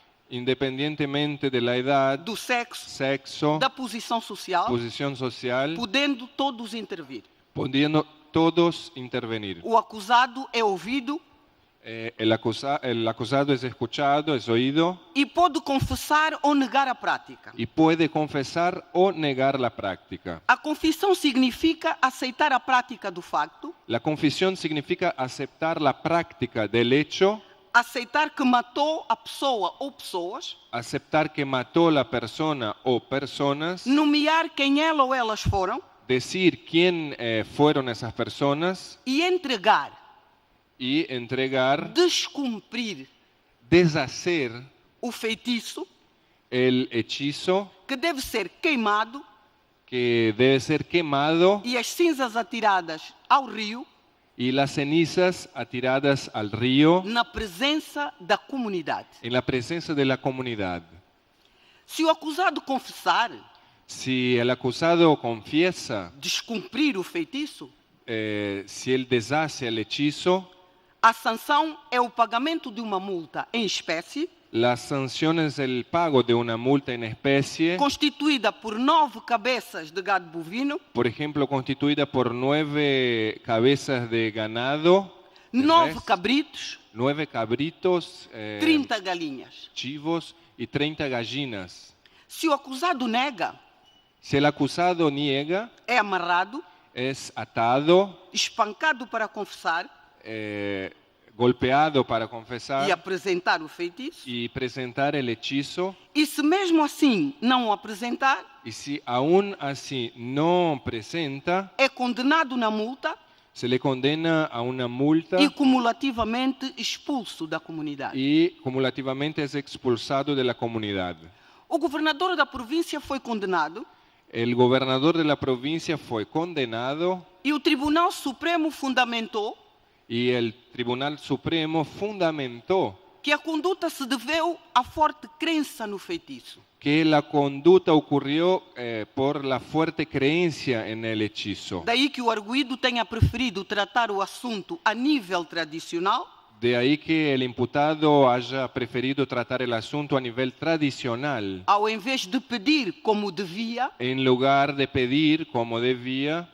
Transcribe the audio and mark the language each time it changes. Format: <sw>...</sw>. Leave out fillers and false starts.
<es>independientemente de la edad,</es> <pt>do sexo,</pt> <es>sexo,</es> <pt>da posição social,</pt> <es>posición social,</es> <pt>podendo todos intervir.</pt> <es>pudiendo todos intervenir.</es> <pt>O acusado é ouvido</pt> <es>El acusado es escuchado, es oído</es> <pt>e pode confessar ou negar a prática.</pt> <es>y puede confesar o negar la práctica.</es> <pt>A confissão significa aceitar a prática do facto,</pt> <es>La confesión significa aceptar la práctica del hecho,</es> <pt>aceitar que matou a pessoa ou pessoas,</pt> <es>aceptar que mató la persona o personas,</es> <pt>nomear quem ela ou elas foram</pt> <es>decir quién fueron esas personas</es> <pt>e entregar,</pt> <es>y entregar,</es> <pt>descumprir</pt> <es>deshacer</es> <pt>o feitiço</pt> <es>el hechizo</es> <pt>que deve ser queimado</pt> <es>que debe ser quemado</es> <pt>e as cinzas atiradas ao rio</pt> <es>y las cenizas atiradas al río</es> <pt>na presença da comunidade.</pt> <es>en la presencia de la comunidad.</es> <pt>Se o acusado confessar,</pt> <es>Si el acusado confiesa,</es> <pt>descumprir o feitiço,</pt> <es>si él deshace el hechizo,</es> <pt>a sanção é o pagamento de uma multa em espécie,</pt> <es>las sanciones del pago de una multa en especie,</es> <pt>constituída por 9 cabeças de gado bovino,</pt> <es>por ejemplo, constituida por 9 cabezas de ganado, de 9 res,</es> <pt>cabritos,</pt> <es>9 cabritos,</es> <pt>30 galinhas.</pt> <es>chivos y 30 gallinas.</es> <pt>Se o acusado nega,</pt> <es>Si el acusado niega,</es> <pt>é amarrado,</pt> <es>es atado,</es> <pt>espancado para confessar</pt> <es>golpeado para confesar</es> <pt>e apresentar o feitiço.</pt> <es>y presentar el hechizo.</es> <pt>E se mesmo assim não o apresentar,</pt> <es>Y si aún así no presenta,</es> <pt>é condenado na multa</pt> <es>se le condena a una multa</es> <pt>e cumulativamente expulso da comunidade.</pt> <es>y cumulativamente es expulsado de la comunidad.</es> <pt>O governador da província foi condenado</pt> <es>El gobernador de la provincia fue condenado</es> <pt>e o Tribunal Supremo fundamentou</pt> <es>y el Tribunal Supremo fundamentó</es> <pt>que a conduta se deveu à forte crença no feitiço.</pt> <es>que la conducta ocurrió por la fuerte creencia en el hechizo.</es> <pt>Daí que o arguido tenha preferido tratar o assunto a nível tradicional,</pt> <es>De ahí que el imputado haya preferido tratar el asunto a nivel tradicional,</es> <pt>ao invés de pedir, como devia,</pt> <es>en lugar de pedir, como debía,</es>